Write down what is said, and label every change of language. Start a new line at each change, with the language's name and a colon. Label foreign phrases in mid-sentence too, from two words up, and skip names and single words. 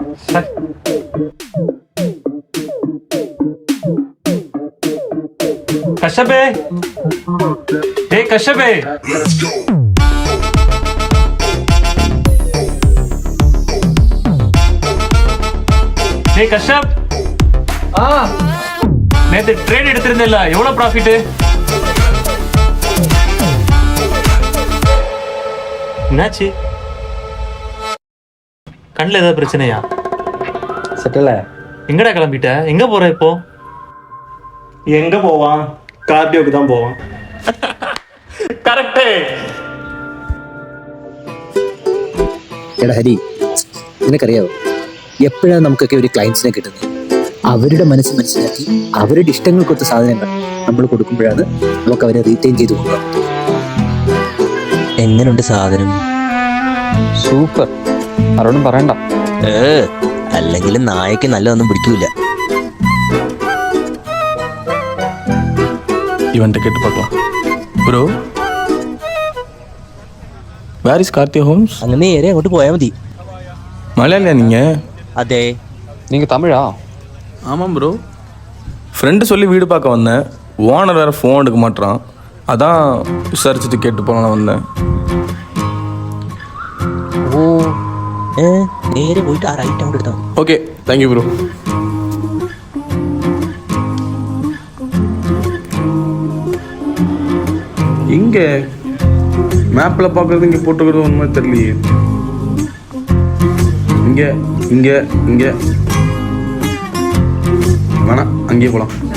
Tamil: சரி, கஷ்யபே, ஏய் கஷ்யபே, ஏய் கஷ்யப், நேத்து ட்ரேட் எடுத்திருந்தேன்ல, எவ்வளவு ப்ராஃபிட்? என்னாச்சு? கண்ணில் ஏதாவது பிரச்சனையா?
Malayalam: സെറ്റല്ലേ?
Tamil: எங்கடா கிளம்பிட்ட? எங்க போற இப்போ?
Malayalam: എങ്ക പോവാൻ? കാർഡിയോക്ക് தான் പോവാൻ. കറക്റ്റ്. എടാ ഹരി, നിനക്കറിയാവോ എപ്പോഴാണ് നമുക്കൊക്കെ ഒരു ക്ലയൻസിനെ കിട്ടുന്നത്? അവരുടെ മനസ്സ് മനസ്സിലാക്കി അവരുടെ ഇഷ്ടങ്ങൾക്കൊത്ത സാധനങ്ങൾ നമ്മൾ കൊടുക്കുമ്പോഴാണ് നമുക്ക് അവരെ റീറ്റെയിൻ ചെയ്ത് കൊണ്ടുപോകാം. എങ്ങനെയുണ്ട് സാധനം? സൂപ്പർ, ആരോടും പറയണ്ട. അല്ലെങ്കിൽ നായക്ക് നല്ലതൊന്നും പിടിക്കൂല.
Tamil: இவன்கிட்ட கேட்டு பார்க்கலாம். ப்ரோ,
English: Where is Karthika Homes?
Malayalam: അങ്ങ് നേരെ അങ്ങോട്ട് പോയാൽ മതി. മലയാളിയാ நீங்கள்? അതെ.
Tamil: நீங்கள் தமிழா? ஆமாம் ப்ரோ. ஃப்ரெண்டு சொல்லி வீடு பார்க்க வந்தேன். ஓனர் வேறு ஃபோன் எடுக்க மாட்டான். அதான் விசாரிச்சுட்டு கேட்டு போகலான்னு வந்தேன்.
Malayalam: ഓ നേരെ പോയിട്ട് ആ റൈറ്റ് അങ്ങോട്ട് എടുത്താൽ മതി.
Tamil: ஓகே, தேங்க்யூ ப்ரோ. இங்கே மேப்பில் பார்க்குறது இங்கே போட்டுக்கிறது ஒன்றுமே தெரியலையே. இங்கே இங்கே இங்கே வேணாம், அங்கேயே போகலாம்.